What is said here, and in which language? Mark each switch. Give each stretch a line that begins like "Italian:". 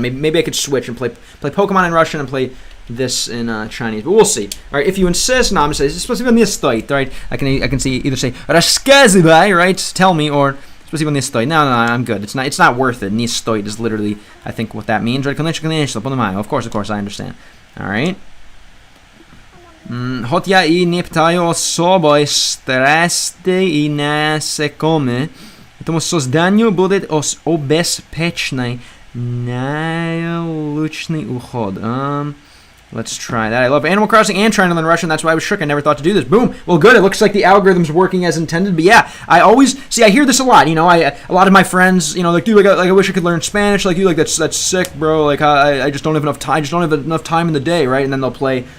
English: Maybe I could switch and play Pokemon in Russian and play this in Chinese, but we'll see. All right, if you insist, no, I'm gonna say it's supposed to be on the stoit, right? I can see either say
Russian: "рассказывай,"
English: right, tell me, or supposed to be on the stoit. No, I'm good. It's not worth it.
Russian: "Не стоит"
English: is literally, I think, what that means, right? Of course, I understand. All right.
Russian: Хоть я и не питаю особой страсти и не секоме, этому созданию будет обеспеченный наилучший уход.
English: Let's try that. I love Animal Crossing and trying to learn Russian. That's why I was shook. I never thought to do this. Boom. Well, good. It looks like the algorithm's working as intended. But yeah, I always see. I hear this a lot. You know, a lot of my friends, you know, like, dude, like I wish I could learn Spanish. Like you, like that's sick, bro. Like I just don't have enough time. I just don't have enough time in the day, right? And then they'll play.